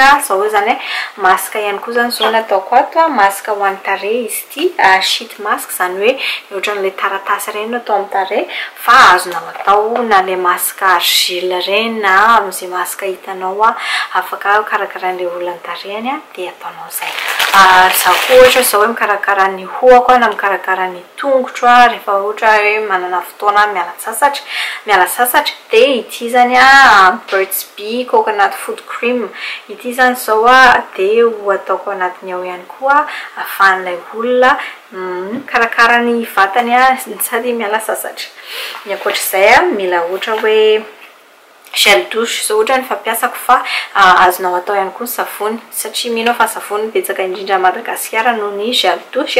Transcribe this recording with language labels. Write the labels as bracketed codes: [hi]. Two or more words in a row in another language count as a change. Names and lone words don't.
[mg] Zao hoe zany masaka ihany koa zany zao nataoko ato masaka ho an'ny tarehy izy ity [en] sheet mask [mg] zany hoe ohatran'ilay taratasy ireny atao amin'ny tarehy fa azonao atao na ilay masaka argile ireny na amin'izay masaka hitanao afaka karakaran'ilay olona ny tarehany dia ataonao izay. Za koa ohatra zao hoe mikarakara ny hohako na mikarakara ny tongotro rehefa ohatra hoe manana fotoana miala sasatra dia ity zany Burt's Bee coconut food cream ity zany zao dia ho ataoko anatiny ao ihany koa ahafahan'ilay olona karakara ny vatany sady miala sasatra. Ny ankoatr'izay mila ohatra hoe [fr] gel douche [mg] zao ohatra ny fampiasako fa azonao atao ihany koa ny savony satria mino fa savony betsaka indrindra Madagasikara noho ny [fr] gel douche.